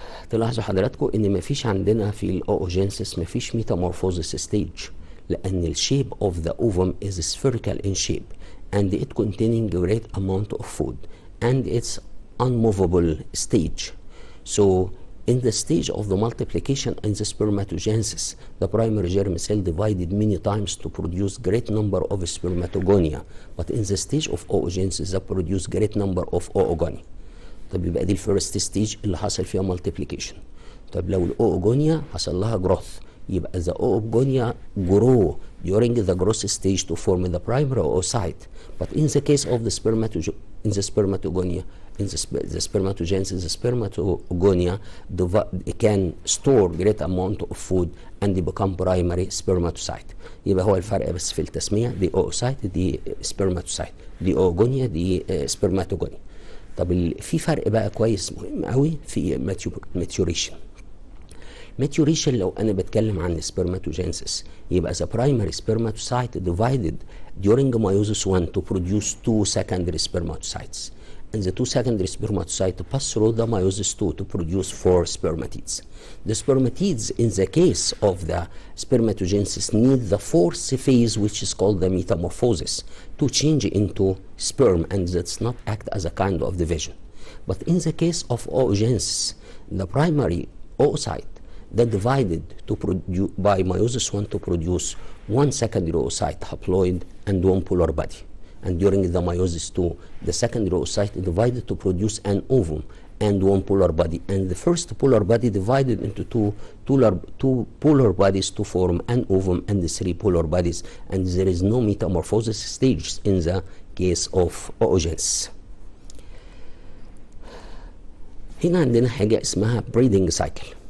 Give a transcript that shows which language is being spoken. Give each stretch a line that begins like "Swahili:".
Arabic: تلاحظوا حضراتكم ان مفيش عندنا في الاوجينسيس مفيش ميتامورفوزيس ستيج، لان الشيب
English: of the ovum is spherical in shape and it containing great amount of food and it's unmovable stage. So in the stage of the multiplication and the spermatogenesis, the primary germ cell divided many times to produce great number of spermatogonia, but in the stage of oogenesis they produce great number of oogonia.
Arabic: طب يبقى دي الفيرست ستيج اللي حصل فيها multiplication. طب لو الاوغونيا حصل لها growth، يبقى
English: the oogonia grow during the growth stage to form the primary oocyte. But in the case of the spermatogonia, in the spermatogenesis, the spermatogonia can store great amount of food and become primary spermatocyte.
Arabic: يبقى هو الفرق بس في التسمية، دي oocyte دي spermatocyte، دي oogonia دي spermatogonia. طب في فرق بقى كويس مهم قوي في maturation.
English: maturation
Arabic: لو انا بتكلم عن
English: spermatogenesis يبقى the primary spermatocyte divided during meiosis 1 to produce 2 secondary spermatocytes, and the 2 secondary spermatocytes pass through the meiosis 2 to produce 4 spermatids. The spermatids in the case of the spermatogenesis need the fourth phase, which is called the metamorphosis, to change into sperm, and that's not act as a kind of division. But in the case of oogenesis, the primary oocyte that divided to produce by meiosis 1 to produce 1 secondary oocyte haploid and 1 polar body. And during the meiosis 2, the secondary oocyte divided to produce an ovum and 1 polar body. And the first polar body divided into two polar bodies to form an ovum and the 3 polar bodies. And there is no metamorphosis stage in the case of oogenesis.
Arabic: هنا عندنا حاجة اسمها breeding cycle.